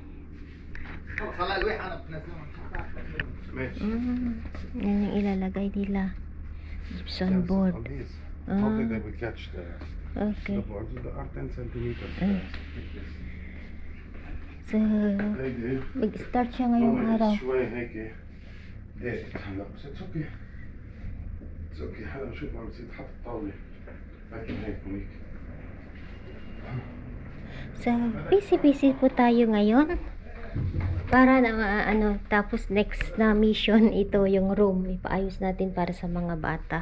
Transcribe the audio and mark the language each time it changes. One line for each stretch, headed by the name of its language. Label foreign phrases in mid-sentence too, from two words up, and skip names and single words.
Filipino: Yan yung ilalagay nila,
English: gypsum board.
Filipino: Okay. So mag-start siya ngayong araw.
Arabic: اوكي هلا بشوف عم بتصير تحط الطاوله لكن هيك هونيك.
Filipino: So busy po tayo ngayon para na tapos next na mission ito yung room ipaayos natin para sa mga bata.